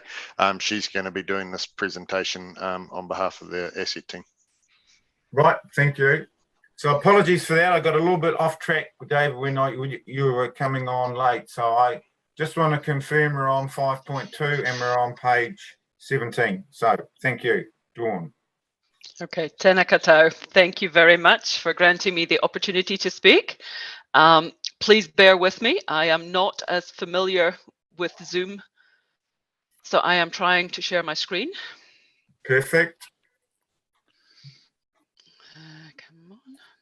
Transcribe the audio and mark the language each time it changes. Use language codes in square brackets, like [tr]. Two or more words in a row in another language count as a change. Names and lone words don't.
[en] She's going to be doing this presentation on behalf of the asset team. Right, thank you. So apologies for that. I got a little bit off track, David, when you were coming on late. So I just want to confirm we're on 5.2 and we're on page 17. So thank you, Dawn. [mi] Okay, tēnā koutou. [en] Thank you very much for granting me the opportunity to speak. Please bear with me. I am not as familiar with Zoom, so I am trying to share my screen. Perfect. Come on.